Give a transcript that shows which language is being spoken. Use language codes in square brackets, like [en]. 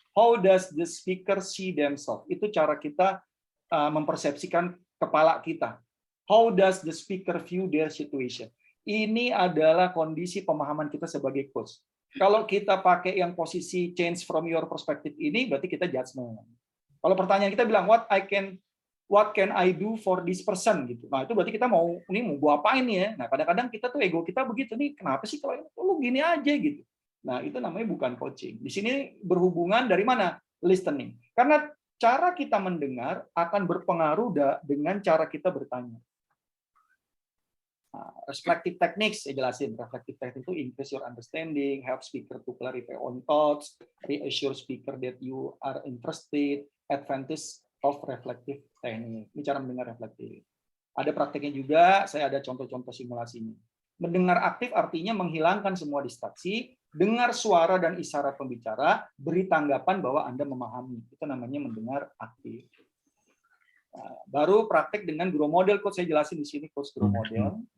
[en] How does the speaker see themselves? [id] Itu cara kita mempersepsikan kepala kita. [en] How does the speaker view their situation? [id] Ini adalah kondisi pemahaman kita sebagai coach. Kalau kita pakai yang posisi [en] change from your perspective [id] ini, berarti kita judgment. Kalau pertanyaan kita bilang [en] what can I do for this person [id] gitu. Nah, itu berarti kita mau gua apain ya? Nah, kadang-kadang kita tuh ego kita begitu nih, kenapa sih kalau lu gini aja gitu. Nah, itu namanya bukan coaching. Di sini berhubungan dari mana? Listening. Karena cara kita mendengar akan berpengaruh dengan cara kita bertanya. Nah, reflective techniques saya jelasin. [en] Reflective technique itu increase your understanding, help speaker to clarify on thoughts, reassure speaker that you are interested, advantage of reflective technique. [id] Ini cara mendengar reflektif. Ada prakteknya juga, saya ada contoh-contoh simulasinya. Mendengar aktif artinya menghilangkan semua distraksi, dengar suara dan isyarat pembicara, beri tanggapan bahwa Anda memahami. Itu namanya mendengar aktif. Nah, baru praktek dengan guru model, coach saya jelasin di sini, coach guru model.